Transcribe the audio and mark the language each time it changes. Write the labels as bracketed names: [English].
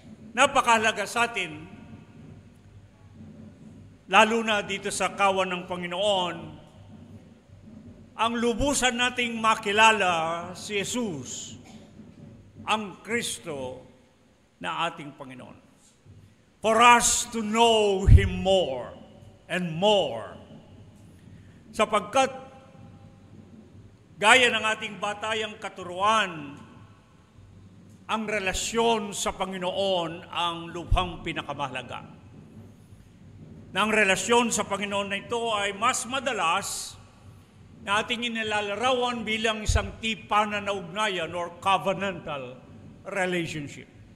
[Filipino] Napakahalaga sa atin, lalo na dito sa kawan ng Panginoon, ang lubusan nating makilala si Jesus, ang Kristo na ating Panginoon. [English] For us to know Him more and more. [Filipino] Sapagkat, gaya ng ating batayang katuruan, ang relasyon sa Panginoon ang lubhang pinakamahalaga. Na ang relasyon sa Panginoon na ito ay mas madalas na ating inilalarawan bilang isang tipanan na ugnayan or covenantal relationship.